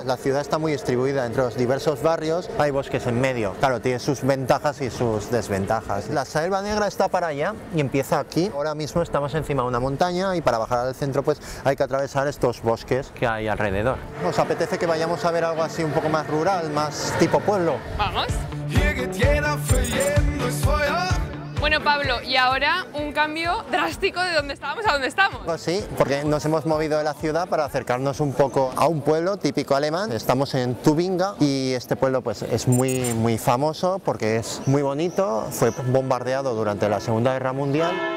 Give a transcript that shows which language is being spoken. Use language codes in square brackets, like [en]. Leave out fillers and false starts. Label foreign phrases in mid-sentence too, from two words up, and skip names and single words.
[es] La ciudad está muy distribuida entre los diversos barrios, hay bosques en medio. Claro, tiene sus ventajas y sus desventajas. La Selva Negra está para allá y empieza aquí. Ahora mismo estamos encima de una montaña y para bajar al centro pues hay que atravesar estos bosques que hay alrededor. ¿Os apetece que vayamos a ver algo así un poco más rural, más tipo pueblo? Vamos. [de] Hier geht jeder für jeden durchs Feuer. [es] Bueno, Pablo, y ahora un cambio drástico de donde estábamos a donde estamos. Pues sí, porque nos hemos movido de la ciudad para acercarnos un poco a un pueblo típico alemán. Estamos en Tubinga y este pueblo pues es muy famoso porque es muy bonito, fue bombardeado durante la Segunda Guerra Mundial.